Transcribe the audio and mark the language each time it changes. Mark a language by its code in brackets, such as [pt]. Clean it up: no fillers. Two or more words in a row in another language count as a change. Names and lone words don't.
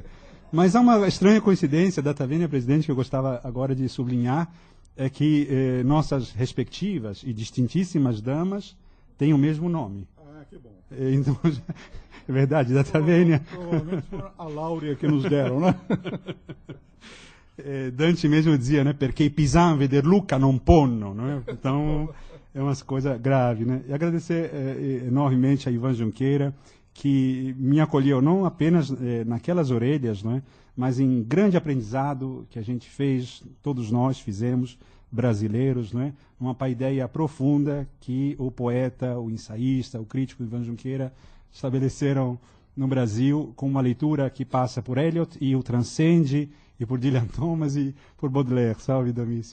[pt] Mas há uma estranha coincidência, data vênia, presidente, que eu gostava agora de sublinhar, é que nossas respectivas e distintíssimas damas têm o mesmo nome. Ah, que bom. Então, é verdade, data vênia. Provavelmente foi a Láurea que nos deram, né? Dante mesmo dizia, né, [it] perché i pisani veder Lucca non ponno, [pt] né? Então é uma coisa grave, né? E agradecer enormemente a Ivan Junqueira, que me acolheu não apenas naquelas orelhas, né, mas em grande aprendizado que a gente fez, todos nós fizemos, brasileiros, né, uma paideia profunda que o poeta, o ensaísta, o crítico Ivan Junqueira estabeleceram no Brasil, com uma leitura que passa por Eliot e o transcende, e por Dylan Thomas e por Baudelaire, salve, Domício.